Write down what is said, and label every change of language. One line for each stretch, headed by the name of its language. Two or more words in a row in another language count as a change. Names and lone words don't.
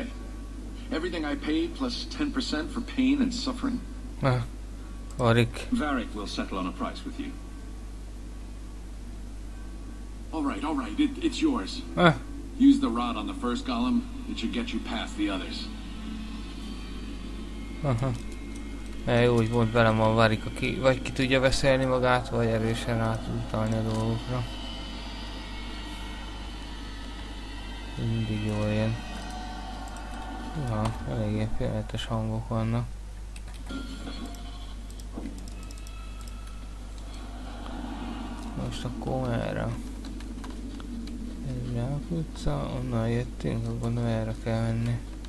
English: Everything I paid plus 10% for pain and suffering? Varik. Varric will settle on a price with you. All right. It's yours. Use the rod on the first golem. It should get you past the others.
Hungarian: Jó, hogy volt velem a Varik, aki vagy ki tudja beszélni magát, vagy erősen rá tud utalni a dolgokra. Mindig jól jön. Ja, eléggé félelmetes hangok vannak. Most akkor merre? Ez Rák utca, onnan jöttünk, akkor gondolom erre kell menni.